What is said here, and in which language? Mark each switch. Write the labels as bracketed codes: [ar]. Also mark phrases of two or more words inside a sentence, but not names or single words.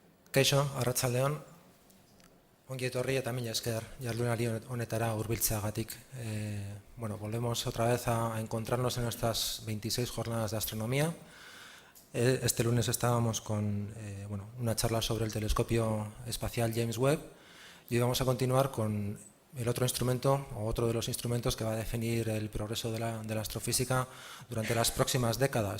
[eu] Kaixo, arratsaldeon, ongi etorri eta mila esker jardunaldi honetara hurbiltzeagatik. [es] Volvemos otra vez a encontrarnos en nuestras 26 jornadas de astronomía. Este lunes estábamos con una charla sobre el telescopio espacial James Webb y hoy vamos a continuar con el otro instrumento o otro de los instrumentos que va a definir el progreso de la astrofísica durante las próximas décadas.